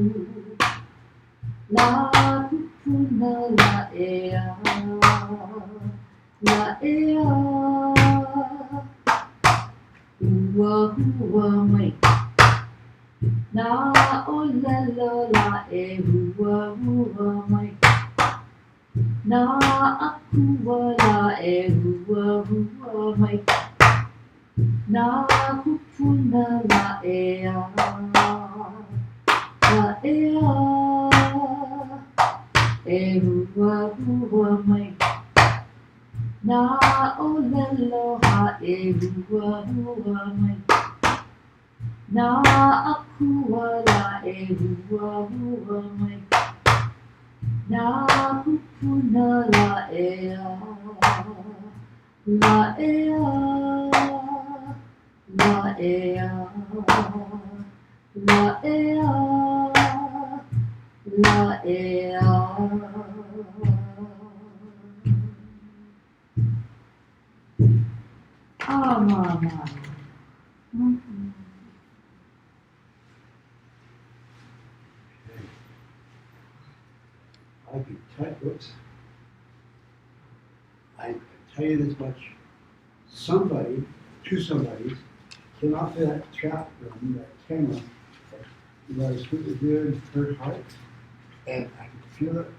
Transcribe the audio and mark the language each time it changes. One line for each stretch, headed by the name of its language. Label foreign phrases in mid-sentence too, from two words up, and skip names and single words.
Hawaiian: La kupuna la ea. La ea. Ua hua mai. Na olelo la e hua hua mai. Na akua la e hua hua mai. Na kupuna la ea. La ea. E hua hua mai. Na olelo ha e hua hua mai. Na akua la e hua hua mai. Na kupuna la ea. La ea. La ea. La ea. La ea.
English: Ah, mama. I can tell you this much. Somebody, two somebodies, came out to that trap room, that camera, that was put the deer in her heart, and I could feel it.